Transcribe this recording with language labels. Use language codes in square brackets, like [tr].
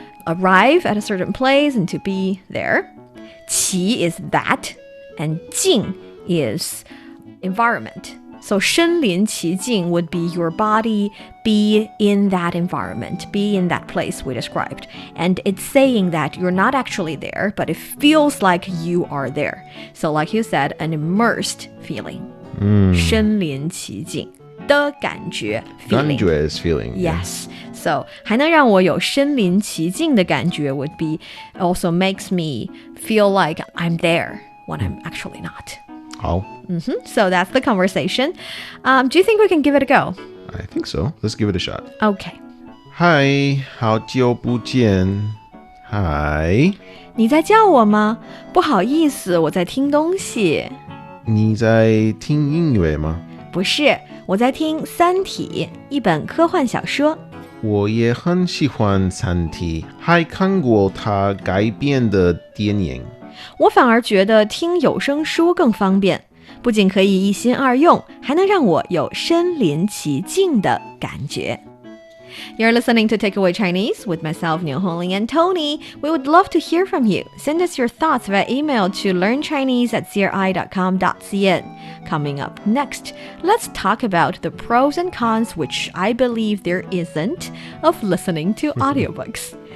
[en] arrive at a certain place and to be there. 其 is that, and 境 is environment. So 身临其境 would be your body be in that environment, be in that place we described. And it's saying that you're not actually there, but it feels like you are there. So like you said, an immersed feeling. [zh] 身临其境的感觉 feeling. [en] 感觉 is feeling. Yes. So [zh] 还能让我有身临其境的感觉 [en] would be also makes me feel like I'm there when I'm actually not. [zh] 好. [en] So that's the conversation. Do you think we can give it a go? I think so. Let's give it a shot. Okay. [zh] Hi, 好久不见.Hi. 你在叫我吗？不好意思，我在听东西。你在听音乐吗？不是，我在听《三体》，一本科幻小说。我也很喜欢《三体》，还看过它改编的电影。我反而觉得听有声书更方便，不仅可以一心二用，还能让我有身临其境的感觉。 [en] You're listening to Takeaway Chinese with myself, Niuniu and Tony. We would love to hear from you. Send us your thoughts via email to learnchinese@cri.com.cn. Coming up next, let's talk about the pros and cons, which I believe there isn't, of listening to audiobooks.